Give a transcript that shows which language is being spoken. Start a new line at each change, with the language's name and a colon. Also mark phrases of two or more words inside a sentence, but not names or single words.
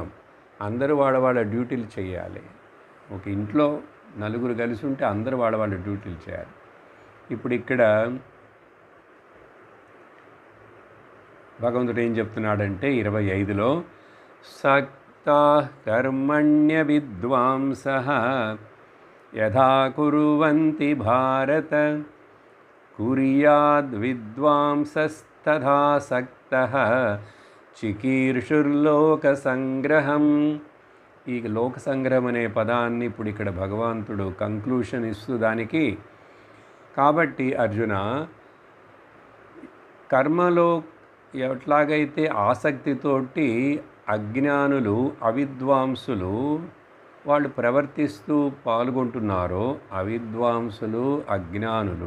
Telugu: అందరూ వాళ్ళ డ్యూటీలు చేయాలి. ఒక ఇంట్లో 4 కలిసి ఉంటే అందరూ వాళ్ళ డ్యూటీలు చేయాలి. ఇప్పుడు ఇక్కడ భగవంతుడు ఏం చెప్తున్నాడంటే 25లో
Sanskrit: आसक्ताः कर्मण्यविद्वांसः यथा कुर्वन्ति भारत कुर्याद्विद्वांसस्तथासक्तः చికీర్షుర్లోకసంగ్రహం.
Telugu: ఈ లోక సంగ్రహం అనే పదాన్ని ఇప్పుడు ఇక్కడ భగవంతుడు కంక్లూషన్ ఇస్తూ దానికి, కాబట్టి అర్జున, కర్మలో ఎట్లాగైతే ఆసక్తితోటి అజ్ఞానులు అవిద్వాంసులు వాళ్ళు ప్రవర్తిస్తూ పాల్గొంటున్నారో, అవిద్వాంసులు అజ్ఞానులు